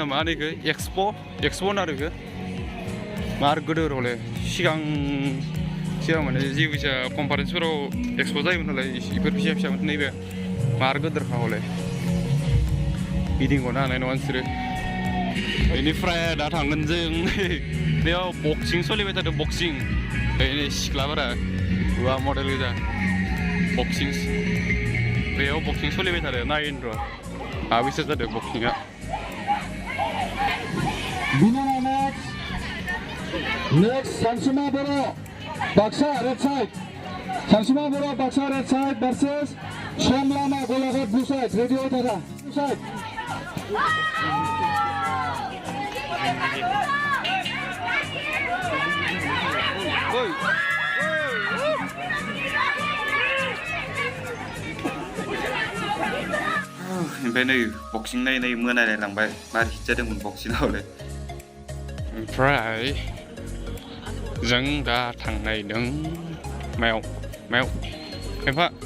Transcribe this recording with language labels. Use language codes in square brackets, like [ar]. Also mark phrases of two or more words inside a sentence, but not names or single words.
[brx] मा होनो इखो एक्सप' होनो आरो इखो मार गोदोर हले सिगां माने जि फैसा कनफारेन्सफोराव एक्सप' जायोमोन नालाय इफोर फिसामोन नैबे मार गोदोरखा हले गिदिंग'नो हानाय नङा नोंसोरो बेनिफ्राय दा थांगोन जों बेयाव बक्सिं सोलिबाय थादों बक्सिं सिख्लाफोरा हौवा मडेल गोजा बक्सिं बेयाव बक्सिं सोलिबाय थादों नायनो र' माबैसो जादों बक्सिंआ [en] Next, Sansuma Boro, Baksa, red side. Sansuma Boro, Baksa, red side versus Shamlama, Golaghat, blue side. Ready [hi] हो था [en] blue side. Oi. [brx] ओमफ्राय नै बक्सिं नायै मोनालायलांबाय मारै जादोंमोन बक्सिंआवलाय ओमफ्राय जों दा थांनायदों मायाव एफा